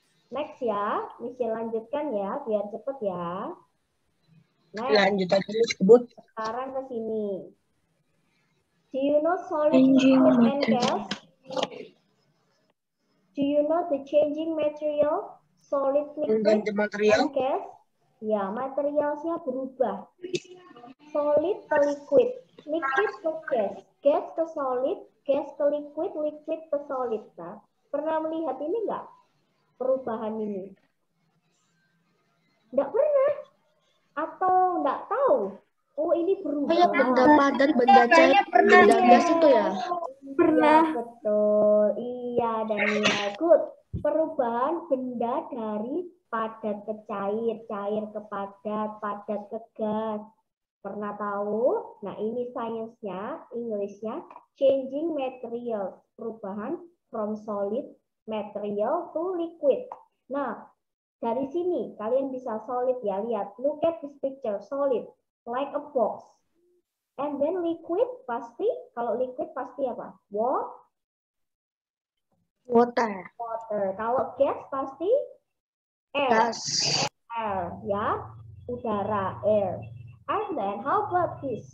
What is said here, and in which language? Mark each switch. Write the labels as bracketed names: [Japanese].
[Indonesian] Next ya, Michelle lanjutkan ya, biar cepet ya. Next. Lanjut aja disebut. Sekarang ke sini. [English] Do you know solid, liquid, and gas? Do you know the changing material? Solid, liquid, material. and gas? [Indonesian] Ya, materialnya berubah. Solid ke liquid, liquid ke gas, gas ke solid, gas ke liquid, liquid ke solid. Nah, pernah melihat ini enggak? Perubahan ini? Enggak pernah? Atau enggak tahu? Oh, ini berubah. Oh ya, benda padat, benda cair, benda gas itu ya? Pernah. Ya, betul. Iya, Daniel. Good. Perubahan benda dari padat ke cair, cair ke padat, padat ke gas. Pernah tahu? Nah, ini sainsnya, Englishnya, [English] changing materials. [Indonesian] Perubahan [English] from solid material to liquid. [Indonesian] Nah, dari sini kalian bisa solid ya, lihat. [English] Look at this picture, solid. Like a box. And then liquid pasti, [Indonesian] kalau liquid pasti apa? [English] Water. [Indonesian] Kalau gas pasti air. [English] Gas. [Indonesian] Air, ya. Udara, air. [English] And then how about this?